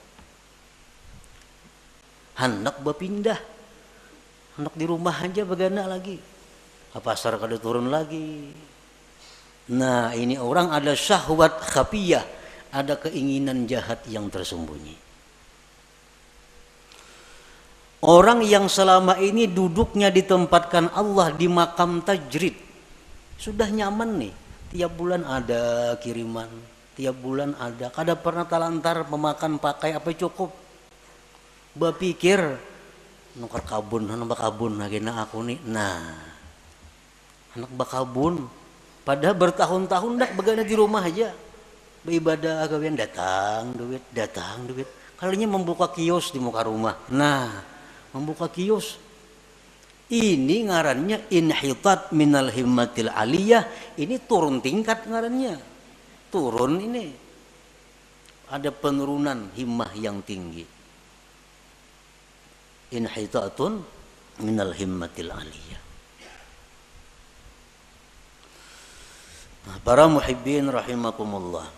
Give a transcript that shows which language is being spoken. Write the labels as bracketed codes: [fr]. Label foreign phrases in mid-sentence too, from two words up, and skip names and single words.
[bjn] Hendak berpindah, hendak di rumah aja bagaimana lagi, ke pasar kada turun lagi. Nah, ini orang ada [ar] شهوة خفية, [bjn] ada keinginan jahat yang tersembunyi. Orang yang selama ini duduknya ditempatkan Allah di makam tajrid, sudah nyaman nih, tiap bulan ada kiriman, tiap bulan ada, kada pernah talantar memakan pakai apa cukup. Berpikir nukar kabun, anak bakabun lagi na aku nih. Nah, anak bakabun, padahal bertahun-tahun dak begana di rumah aja, beribadah agawian datang duit. Kalinya membuka kios di muka rumah. Nah, membuka kios. Ini ngarannya [ar] انحطاط من الهمة العالية. [bjn] Ini turun tingkat ngarannya. Turun ini. Ada penurunan himmah yang tinggi. [ar] انحطاط من الهمة العالية. [bjn] Nah, para [ar] محبين رحمكم الله.